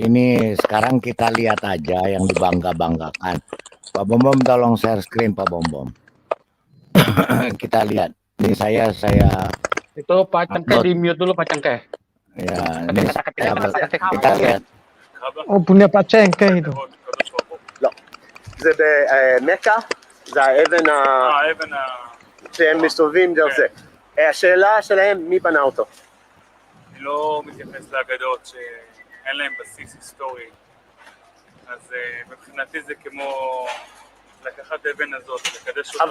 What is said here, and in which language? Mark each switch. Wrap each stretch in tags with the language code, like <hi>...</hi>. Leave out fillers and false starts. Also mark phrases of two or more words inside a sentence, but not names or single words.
<id>ini sekarang kita lihat aja yang dibangga-banggakan. Pak Bom tolong share screen Pak Bom. Kita lihat. Ini saya Itu Pak Cengkeh di mute dulu Pak Cengkeh. ya ini kita lihat. Oh punya Pak Cengkeh itu.</id> <he>זה במכה, זה האבן שהם מסתובבים דרך זה. השאלה שלהם, מי בנה אותו? אני לא מתייחס לאגדות שאין להם בסיס היסטורי, אז מבחינתי זה כמו לקחת אבן הזאת, לקדש אותה.</he>